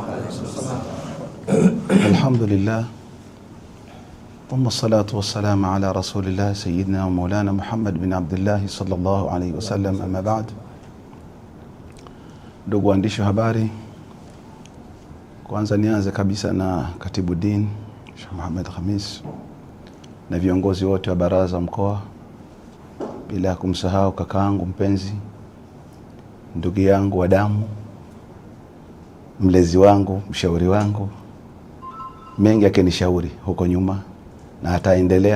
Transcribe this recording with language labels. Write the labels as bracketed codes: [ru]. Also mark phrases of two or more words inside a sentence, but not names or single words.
[ar] الحمد لله، والصلاة والسلام على رسول الله سيدنا ومولانا محمد بن عبد الله صلى الله عليه وسلم. أما بعد. [sw] Ndugu waandishi wa habari, kwanza nianze kabisa na katibu din Sheikh Muhammad Khamis na viongozi wote wa baraza mkoa, bila kumsahau kakaangu mpenzi, ndugu yangu wa damu, mlezi wangu, mshauri wangu, mengi akinishauri huko nyuma na ataendelea.